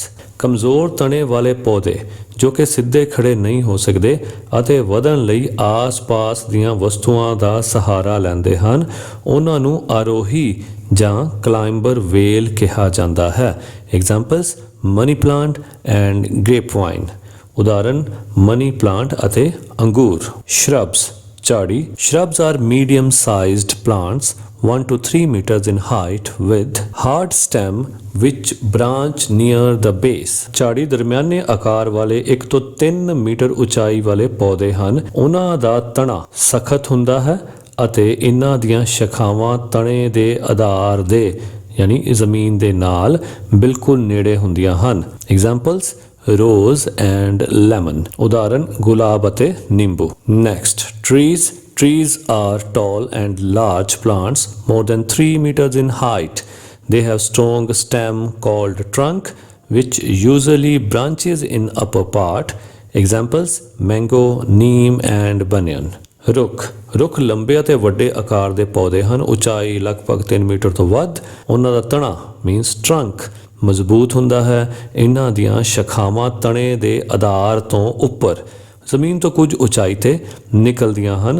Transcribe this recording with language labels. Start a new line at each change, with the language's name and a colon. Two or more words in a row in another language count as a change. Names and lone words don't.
Punjabi: ਕਮਜ਼ੋਰ ਤਣੇ ਵਾਲੇ ਪੌਦੇ ਜੋ ਕਿ ਸਿੱਧੇ ਖੜੇ ਨਹੀਂ ਹੋ ਸਕਦੇ ਅਤੇ ਵਧਣ ਲਈ ਆਸ-ਪਾਸ ਦੀਆਂ ਵਸਤੂਆਂ ਦਾ ਸਹਾਰਾ ਲੈਂਦੇ ਹਨ, ਉਹਨਾਂ ਨੂੰ ਆਰੋਹੀ ਜਾਂ ਕਲਾਈਂਬਰ ਵੇਲ ਕਿਹਾ ਜਾਂਦਾ ਹੈ।
English: Examples money plant and grapevine.
Punjabi: ਉਦਾਹਰਨ
English: money plant
Punjabi: ਅਤੇ ਅੰਗੂਰ। ਸ਼ਰਬਸ ਝਾੜੀ।
English: Shrubs are medium-sized plants 1 to 3 meters in height with hard stem which branch near the base।
Punjabi: ਝਾੜੀ ਦਰਮਿਆਨੇ ਆਕਾਰ ਵਾਲੇ 1 ਤੋਂ 3 ਮੀਟਰ ਉਚਾਈ ਵਾਲੇ ਪੌਦੇ ਹਨ। ਉਹਨਾਂ ਦਾ ਤਣਾ ਸਖਤ ਹੁੰਦਾ ਹੈ ਅਤੇ ਇਹਨਾਂ ਦੀਆਂ ਸ਼ਾਖਾਵਾਂ ਤਣੇ ਦੇ ਆਧਾਰ ਦੇ ਯਾਨੀ ਜ਼ਮੀਨ ਦੇ ਨਾਲ ਬਿਲਕੁਲ ਨੇੜੇ ਹੁੰਦੀਆਂ ਹਨ।
English: ਐਗਜ਼ਾਮਪਲਸ rose and lemon।
Punjabi: ਉਦਾਹਰਨ ਗੁਲਾਬ ਅਤੇ ਨਿੰਬੂ।
English: Next, trees। Trees are tall and large plants more than 3 meters in height. They have strong stem called trunk which usually branches in upper part। Examples mango, neem and banyan।
Punjabi: ਰੁੱਖ ਲੰਬੇ ਅਤੇ ਵੱਡੇ ਆਕਾਰ ਦੇ ਪੌਦੇ ਹਨ। ਉਚਾਈ ਲਗਭਗ 3 ਮੀਟਰ ਤੋਂ ਵੱਧ। ਉਹਨਾਂ ਦਾ ਤਣਾ
English: means trunk
Punjabi: ਮਜ਼ਬੂਤ ਹੁੰਦਾ ਹੈ। ਇਹਨਾਂ ਦੀਆਂ ਸ਼ਾਖਾਵਾਂ ਤਣੇ ਦੇ ਆਧਾਰ ਤੋਂ ਉੱਪਰ ਜ਼ਮੀਨ ਤੋਂ ਕੁਝ ਉਚਾਈ ਤੇ ਨਿਕਲਦੀਆਂ ਹਨ।